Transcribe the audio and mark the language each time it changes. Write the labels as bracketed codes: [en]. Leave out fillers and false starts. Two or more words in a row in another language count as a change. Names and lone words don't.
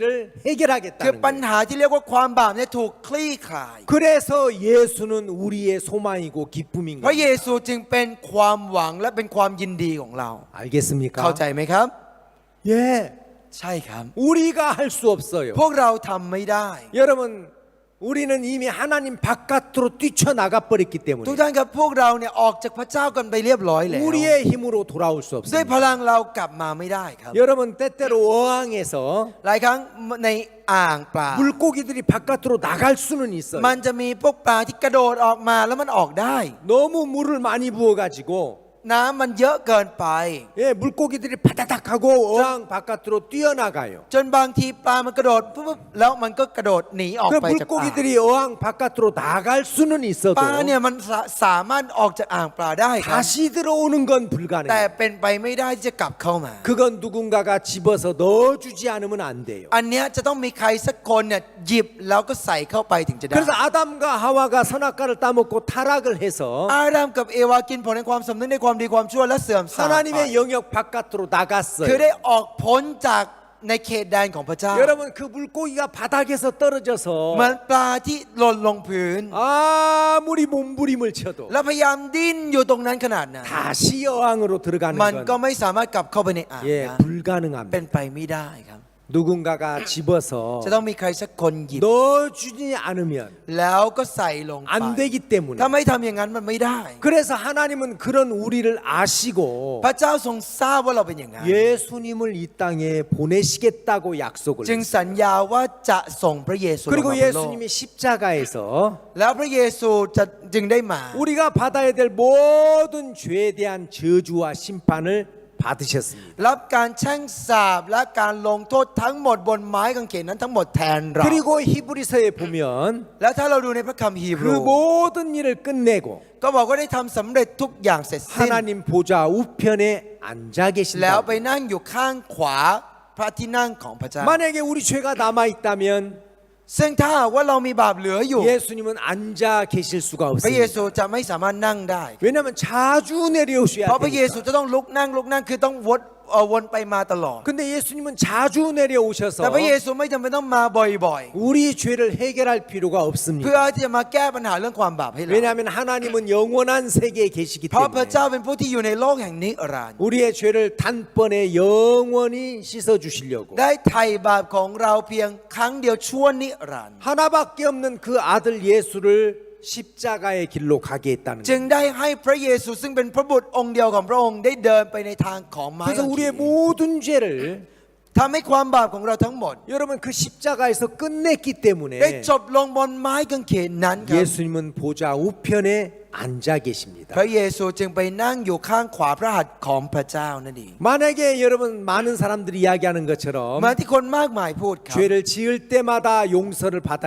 [th] คือ [ko] 해결하겠다는 [th] ปัญ [ko] 거예요. [th] หาที่เรียกว่าความบาปเนี่ยถูกคลี่คลาย [ko] 그래서 예수는 우리의 소망이고 기쁨인 [th] พระเย [ko] 거예요. [th] ซูจึงเป็นความหวังและเป็นความยินดีของเรา [ko] 알겠습니까? [th] เข้าใจไหมครับ [ko] 예, [th] ใช่ครับ [ko] 우리가 할 수 없어요. [th] พวกเราทำไม่ได้ [ko] 여러분, 우리는 이미 하나님 바깥으로 뛰쳐나가 버렸기 [th] ทุก [ko] 때문에 [th] ท่านครับพวกเราเนี่ยออกจากพระเจ้ากันไปเรียบร้อยแล้ว [ko] 우리의 힘으로 돌아올 수 [th] ด้วย [ko] 없습니다. [th] พลังเรากลับมาไม่ได้ครับ [ko] 여러분, 때때로 어항에서 [th] หลายครั้งในอ่างปลา [ko] 물고기들이 바깥으로 나갈 수는 있어요. [th] มันจะมีพวกปลาที่กระโดดออกมาแล้วมันออกได้ [ko] 너무 물을 많이 부어가지고 [th] น้ำมันเยอะเกินไป [ko] 예, 물고기들이 바다닥 하고 어항 바깥으로 뛰어나가요. [th] จนบางทีปลามันกระโดดปุ๊บแล้วมันก็กระโดดหนีออก [ko] 그 [th] ไปจากอ่าง [ko] 물고기들이 어항 바깥으로 나갈 수는 [th] ป [ko] 있어도 [th] ลาเนี่ยมันสามารถออกจากอ่างปลาได้ครับ [ko] 다시 들어오는 건 [th] แต่ [ko] 불가능해요. [th] เป็นไปไม่ได้ที่จะกลับเข้ามา [ko] 그건 누군가가 집어서 넣어주지 않으면 안 돼요. [th] อันเนี้ยจะต้องมีใครสักคนเนี่ยหยิบแล้วก็ใส่เข้าไปถึงจะได้ [ko] 그래서 아담과 하와가 선악과를 따먹고 타락을 해서 [th] อาดัมกับเอวากินผลในความสำนึกในความดีความชั่วและเสื่อมทรามไป [ko] 하나님의 영역 바깥으로 [th] คือ [ko] 나갔어요. [th] ได้ออกพ้นจากในเขตแดนของพระเจ้า [ko] 여러분 그 물고기가 바닥에서 [th] เหมือน [ko] 떨어져서 [th] ปลาที่หล่นลงพื้น [ko] 아무리 몸부림을 쳐도 [th] แล้วพยายามดิ้นอยู่ตรงนั้นขนาดนั้น [ko] 다시 여왕으로 들어가는 [th] มันก็ [ko] 건 [th] ไม่สามารถกลับเข้าไปในอ่าง [ko] 예, [th] ได้ [ko] 불가능합니다. [th] เป็นไปไม่ได้ครับ [ko] 누군가가 집어서 [th] จะต้องมีใครสักคนหยิบ [ko] 넣어주지 않으면 [th] แล้วก็ใส่ลงไป [ko] 안 되기 때문에 [th] ถ้าไม่ทำอย่างนั้นมันไม่ได้ [ko] 그래서 하나님은 그런 우리를 아시고 [th] พระเจ้าทรงทราบว่าเราเป็นอย่างนั้น [ko] 예수님을 이 땅에 보내시겠다고 약속을 [th] จึง [ko] 했어요. [th] สัญญาว่าจะส่งพระเยซูลง [ko] 그리고 [th] มาบนโลก [ko] 예수님이 십자가에서 [th] แล้วพระเยซูจะจึงได้มา [ko] 우리가 받아야 될 모든 죄에 대한 저주와 심판을 받으셨습니다. [th] รับการแช่งสาปและการลงโทษทั้งหมดบนไม้กางเขนนั้นทั้งหมดแทนเรา [ko] 그리고 히브리서에 보면 [th] แล้วถ้าเราดูในพระคัมภีร์ [ko] 그 모든 일을 끝내고 [th] ก็บอกว่าได้ทำสำเร็จทุกอย่างเสร็จสิ้น [ko] 하나님 보좌 우편에 앉아 [th] แล้ว [ko] 계신다. [th] ไปนั่งอยู่ข้างขวาพระที่นั่งของพระเจ้า [ko] 만약에 우리 죄가 남아 있다면 [th] ซึ่งถ้าหากว่าเรามีบาปเหลืออยู่ [ko] 예수님은 앉아 계실 수가 [th] พระเย [ko] 없습니다. [th] ซูจะไม่สามารถนั่งได้ [ko] 왜냐하면 자주 내려오셔야 [th] เพราะพระเยซู [ko] 되니까. [th] จะต้องลุกนั่งคือต้องวนไปมาตลอด [ko] 근데 예수님은 자주 내려오셔서 [th] แต่พระเยซูไม่จำเป็นต้องมาบ่อย [ko] 우리 죄를 해결할 필요가 [th] ๆ เพื่อ [ko] 없습니다. [th] ที่จะมาแก้ปัญหาเรื่องความบาปให้เรา [ko] 왜냐하면 하나님은 영원한 세계에 계시기 [th] เพราะพระ [ko] 때문에 [th] เจ้าเป็นผู้ที่อยู่ในโลกแห่งนิรันดร์ [ko] 우리의 죄를 단번에 영원히 씻어 주시려고 [th] ได้ไถ่บาปของเราเพียงครั้งเดียวชั่วนิรันดร์ [ko] 하나밖에 없는 그 아들 예수를 십자가의 길로 가게 했다는 [th] จึง [ko] 거예요. [th] ได้ให้พระเยซูซึ่งเป็นพระบุตรองค์เดียวของพระองค์ได้เดินไปในทางของไม้ [ko] 그래서 [th] กางเข [ko] 우리의 [th] น [ko] 모든 죄를 [th] ทำให้ความบาปของเราทั้งหมด [ko] 여러분 그 십자가에서 끝냈기 [th] ได้ [ko] 때문에 [th] จบลงบนไม้กางเขนนั้นครับ [ko] 예수님은 보좌 우편에 앉아 계십니다. [th] พระเยซูจึงไปนั่งอยู่ข้างขวาพระหัตถ์ของพระเจ้านั่นเอง [ko] 만약에 여러분 많은 사람들이 이야기하는 [th] เหมือน [ko] 것처럼 [th] ที่คนมากมายพูดครับ [ko] 죄를 지을 때마다 용서를 받아야